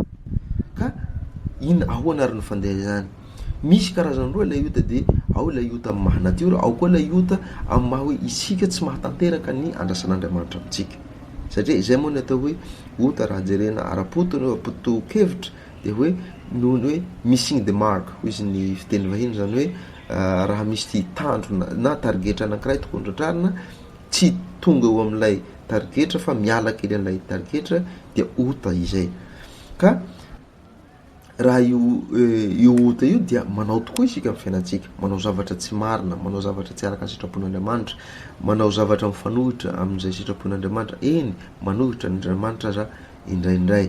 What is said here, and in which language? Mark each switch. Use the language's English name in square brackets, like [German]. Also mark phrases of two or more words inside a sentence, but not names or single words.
[Malagasy] Ka ina ahoana ary ny fandeha izany? Misy karazany roa ilay ota, de ao ilay ota amin'ny maha natiora, ao koa ilay ota amin'ny maha hoe isika tsy mahatanteraka ny andrasan'Andriamanitra amintsika. Satria izay moa ny atao hoe ota raha jerena ara-poto-kevitra, de hoe noho ny hoe [English] missing the mark, [Malagasy] hoy izy ny fiteny vahiny, zany hoe raha misy tandro na tarigetra anankiray tokony tratrarina, tsy tonga eo amin'ilay tarigetra fa miala kely an'ilay tarigetra, dia ota izay. Ka raha io ota io dia manao tokoa isika amin'ny fiainantsika, manao zavatra tsy marina, manao zavatra tsy araka ny sitrapon'Andriamanitra, manao zavatra mifanohitra amin'izay sitrapon'Andriamanitra, eny manohitra n'Andriamanitra aza indraindray.